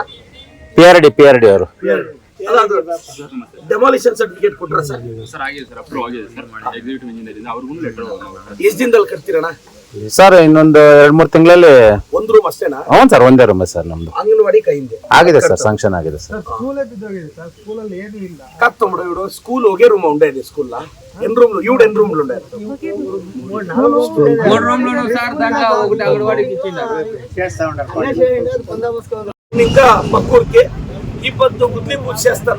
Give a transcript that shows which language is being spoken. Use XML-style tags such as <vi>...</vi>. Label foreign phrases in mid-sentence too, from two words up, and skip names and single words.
<kn>PRD ಅವರು ಡೆಮಾಲಿಷನ್ ಸರ್ಟಿಫಿಕೇಟ್ ಕೊಟ್ರ ಸರ್? ಸರ್ ಆಗಿದೆ ಸರ್, ಅಪ್ರೂವ್ ಆಗಿದೆ ಸರ್. ಎಕ್ಸಿಕ್ಯೂಟಿವ್ ಇಂಜಿನಿಯರ್ ಇಂದ ಅವ್ರಿಗೂ ಲೆಟರ್. ಎಷ್ಟು ದಿನದಲ್ಲಿ ಕಟ್ತೀರಣ್ಣ ಸರ್? ಇನ್ನೊಂದು 2-3 ತಿಂಗಳಲ್ಲಿ. ಒಂದು ರೂಮ್ ಅಷ್ಟೇನಾ? ಹ್ಞೂ ಸರ್, ಒಂದೇ ರೂಮ್ ಸರ್ ನಮ್ದು. ಅಂಗನವಾಡಿ ಕೈಯಿಂದ ಆಗಿದೆ ಸರ್, శాంక్షన్ ಆಗಿದೆ ಸರ್.</kn> <te>కత్తమ్ముడు ఇవిడు స్కూల్ ఒకే రూమ్ ఉండేది స్కూల్ లా ఎన్ని రూమ్లు ఈవిడ ఎన్ని రూమ్లు ఉండేది? 3 రూమ్లు సార్. దాంట్లో ఒకటి అంగన్వాడికి ఇచ్చిండారు చేస్తా ఉంటారు. ఇంకా పక్కూరికి ఈ పొద్దు గుద్ది పూజ చేస్తాను.</te>